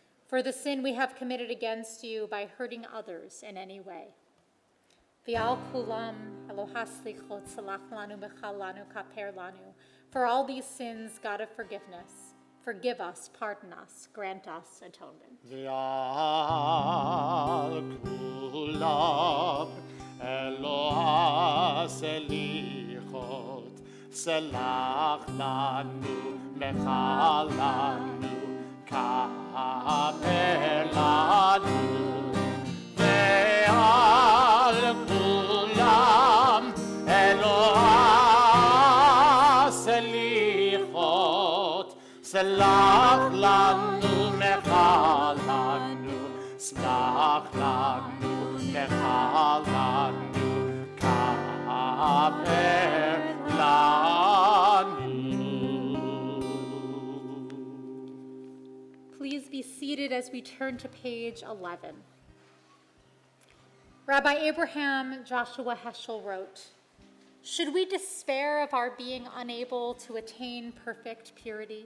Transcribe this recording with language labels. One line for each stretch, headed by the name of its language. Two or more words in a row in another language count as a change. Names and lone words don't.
English: for the sin we have committed against you by hurting others in any way.
Hebrew: ועל כולם אלוה סליחות סלח לנו מחל לנו כפר לנו.
English: For all these sins, God of forgiveness, forgive us, pardon us, grant us atonement.
Hebrew: ועל כולם אלוה סליחות סלח לנו מחל לנו כפר לנו. ועל כולם אלוה סליחות סלח לנו מחל לנו סלח לנו מחל לנו כפר לנו.
English: Please be seated as we turn to page 11. Rabbi Abraham Joshua Heschel wrote, "Should we despair of our being unable to attain perfect purity?